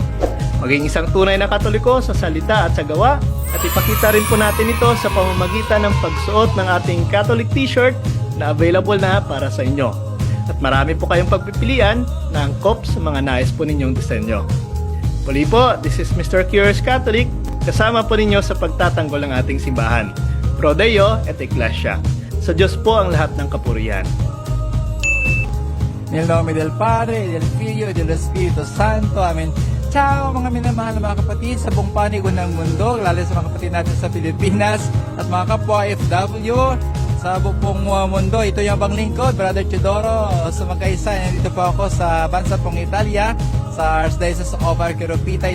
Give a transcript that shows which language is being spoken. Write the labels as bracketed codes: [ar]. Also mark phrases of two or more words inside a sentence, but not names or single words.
[tl] Maging isang tunay na Katoliko sa salita at sa gawa at ipakita rin po natin ito sa pamamagitan ng pagsuot ng ating [en] Catholic t-shirt [tl] na available na para sa inyo. At marami po kayong pagpipilian na angkop sa mga nais po ninyong disenyo. Muli po, [en] this is Mr. Curious Catholic, [tl] kasama po ninyo sa pagtatanggol ng ating simbahan. [la] Pro Deo et Ecclesia. [tl] Sa Diyos po ang lahat ng kapurihan. [it] Nel nome del Padre, del Figlio, e dello Spirito Santo. Amen. [tl] Ciao mga minamahal na mga kapatid sa buong panig ng mundo, lalo sa mga kapatid natin sa Pilipinas at mga kapwa FW sa buong mundo. Ito yung abang lingkod, Brother Chidoro. Sumagkaisa, nandito po ako sa bansa pong Italia, sa Archdiocese of Arqueropita.